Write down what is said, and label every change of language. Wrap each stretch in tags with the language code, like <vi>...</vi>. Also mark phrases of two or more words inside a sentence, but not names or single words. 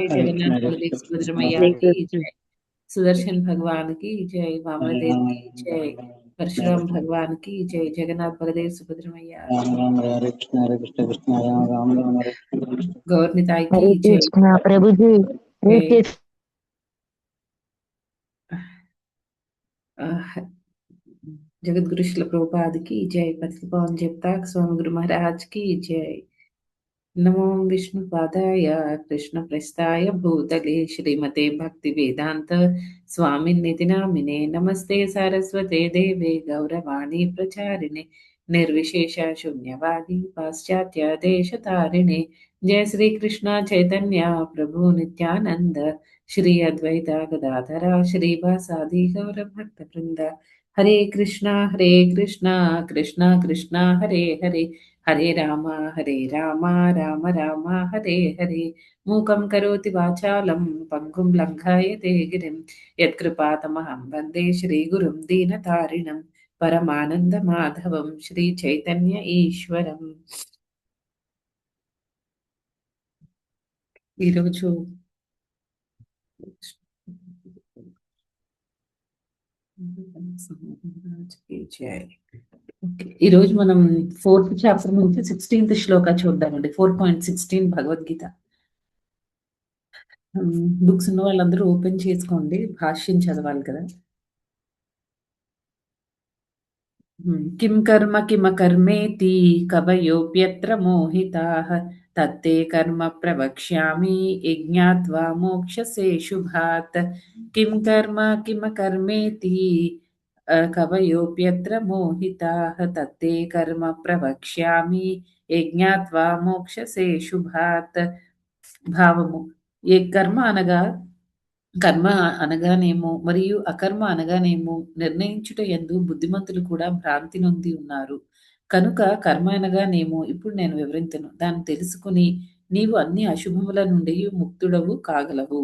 <hi>మాతాజీ जगन्नाथ बलदेव सुभद्रामैया की जय, सुदर्शन भगवान की जय, वामनदेव की जय, परशुराम भगवान की जय, जगन्नाथ बलदेव सुभद्रामैया,</hi> <sa>రామ రామ హరే కృష్ణ హరే కృష్ణ కృష్ణ రామ రామ రామ హరే కృష్ణ</sa> <hi>गौरनिताई की హరే జై, कृष्ण प्रभुजी. జై రీతి जगद्गुरु श्रील प्रभुपाद की जय, पतित पावन जगताक स्वामी गुरु महाराज की जय।</hi> <sa>नमो विष्णुपादाय कृष्ण प्रस्थाय भूतले श्रीमते भक्ति वेदांत स्वामिन्निति नामिने नमस्ते सारस्वते देवे गौरवाणी प्रचारिणे निर्विशेष शून्यवादी पाश्चात्य देश तारिणे जय श्री कृष्ण चैतन्य प्रभु नित्यानंद श्री अद्वैता गदाधरा श्रीवासादि गौर भक्त वृंद हरे कृष्णा कृष्णा कृष्णा हरे हरे हरे राम राम राम हरे हरे मूकं करोति वाचालं पङ्गुं लङ्घयते गिरिं यत्कृपातमहं वन्दे श्रीगुरुं दीनतारिणं परमानन्दमाधवं श्रीचैतन्य ఈశ్వరం.</sa> <te>ఈరోజు ఈరోజు మనం 4th చాప్టర్ నుంచి 16th శ్లోక చూద్దామండి. 4.16 భగవద్గీత. బుక్స్ ఉన్న వాళ్ళందరూ ఓపెన్ చేసుకోండి, భాష్యం చదవాలి కదా.</te> <sa>किं कर्म किमकर्मेति कवयोऽप्यत्र मोहिताः तत्ते कर्म प्रवक्ष्यामि यज्ञात्वा मोक्षसे शुभात्. किं कर्म किमकर्मेति कवयोऽप्यत्र मोहिताः तत्ते कर्म प्रवक्ष्यामि यज्ञात्वा मोक्षसे शुभात्.</sa> <te>భావము, ఏ కర్మ అనగా కర్మ అనగానేమో మరియు అకర్మ అనగానేమో నిర్ణయించుట యందు బుద్ధిమంతులు కూడా భ్రాంతి నొంది ఉన్నారు. కనుక కర్మ అనగానేమో ఇప్పుడు నేను వివరింతును. దాన్ని తెలుసుకుని నీవు అన్ని అశుభముల నుండి ముక్తుడవు కాగలవు.</te>